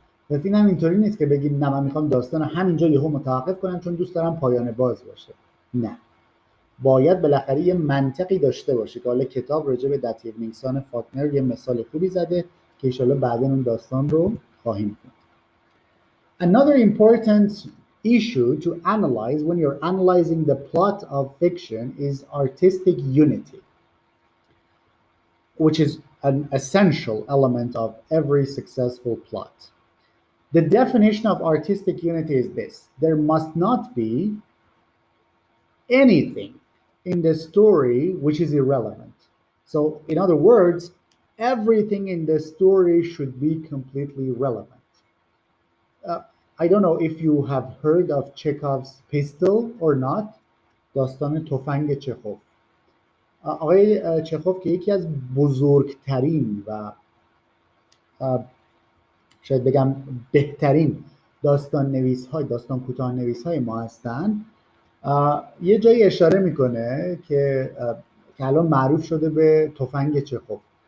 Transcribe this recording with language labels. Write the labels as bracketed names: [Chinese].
[Persian] پس این هم اینطوری نیست که بگیم نه من میخوام داستان همینجا یهو متوقف کنم چون دوست دارم پایان باز باشه. نه. باید بالاخره یه منطقی داشته باشه که حالا کتاب راجع به دتیونیکسان فاکنر یه مثال خوبی زده که انشالله بعدا اون داستان رو خواهیم خوند. [English] Another important issue to analyze when you're analyzing the plot of fiction is artistic unity, which is an essential element of every successful plot. The definition of artistic unity is this: there must not be anything in the story which is irrelevant. So, in other words, everything in the story should be completely relevant. I don't know if you have heard of Chekhov's pistol or not. [Persian] داستان تفنگ چخوف. آقای چخوف که یکی از بزرگترین و شاید بگم بهترین داستان کوتاه نویس های ما هستن، یه جایی اشاره میکنه که الان معروف شده به تفنگ چخوف.